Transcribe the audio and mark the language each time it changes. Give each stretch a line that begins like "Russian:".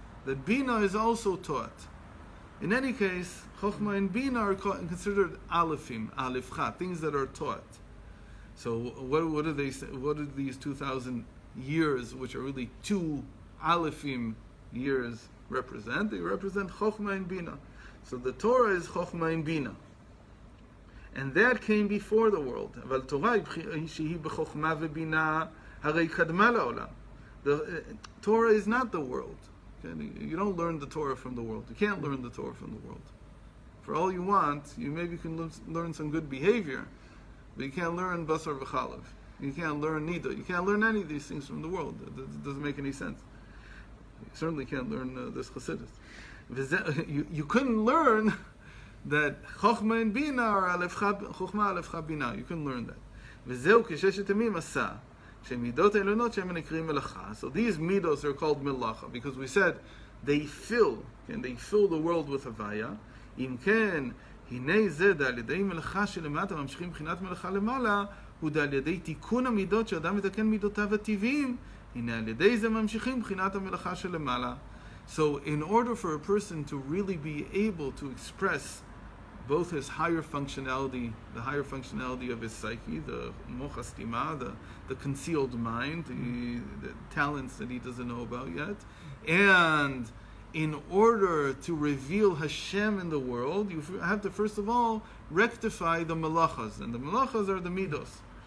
English: That bina is also taught. In any case, chokhmah and bina are considered alefim, alefcha, things that are taught. So what do they say? What do these 2,000 years, which are really 2 Alefim years, represent. They represent Chokhmah and Bina. So the Torah is Chokhmah and Bina. And that came before the world.
Hebrew: אבל תורה שהיא בחוכמה ובינה הרי קדמה לעולם.
English: The Torah is not the world. Okay? You don't learn the Torah from the world. You can't learn the Torah from the world. For all you want, you maybe can learn some good behavior, but you can't learn basar v'chalav. You can't learn nida. You can't learn any of these things from the world. It doesn't make any sense. You certainly can't learn this chassidus. You couldn't learn that chokhmah and bina are chokhmah alefcha bina. You couldn't learn that.
Hebrew: וזהו כששת ימים עשה, שמידות העליונות שהם נקראים מלאכה.
English: So these midos are called melacha because we said they fill the world with havaya.
Hebrew: אם כן, הנה זה דל ידי מלאכה שלמטה ממשיכים מבחינת מלאכה למעלה, הוא דל ידי תיקון המידות שאדם מתקן מידותיו הטבעיים, הנה על ידי זה ממשיכים מבחינת המלאכה שלמעלה.
English: So in order for a person to really be able to express both his higher functionality, the higher functionality of his psyche, the moch hastima, the concealed mind, the talents that he doesn't know about yet, and in order to reveal Hashem in the world, you have to first of all rectify the malachas, and the malachas are the midos.